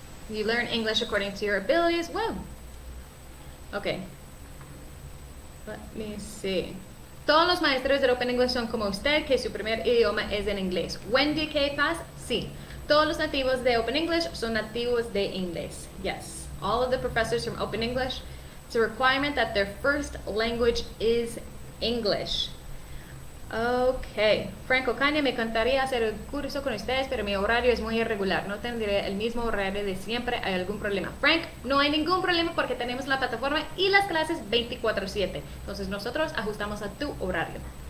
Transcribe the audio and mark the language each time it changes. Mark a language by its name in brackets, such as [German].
[English] You learn English according to your abilities. Wow. Okay. Let me see. [Spanish] Todos los maestros del Open English son como usted, que su primer idioma es en inglés. Wendy K. Paz, sí. Todos los nativos de Open English son nativos de inglés. [English] Yes. All of the professors from Open English, it's a requirement that their first language is English. [Spanish] Ok, Franco Caña, me encantaría hacer el curso con ustedes, pero mi horario es muy irregular, no tendré el mismo horario de siempre. ¿Hay algún problema? Frank, no hay ningún problema porque tenemos la plataforma y las clases 24/7, entonces nosotros ajustamos a tu horario.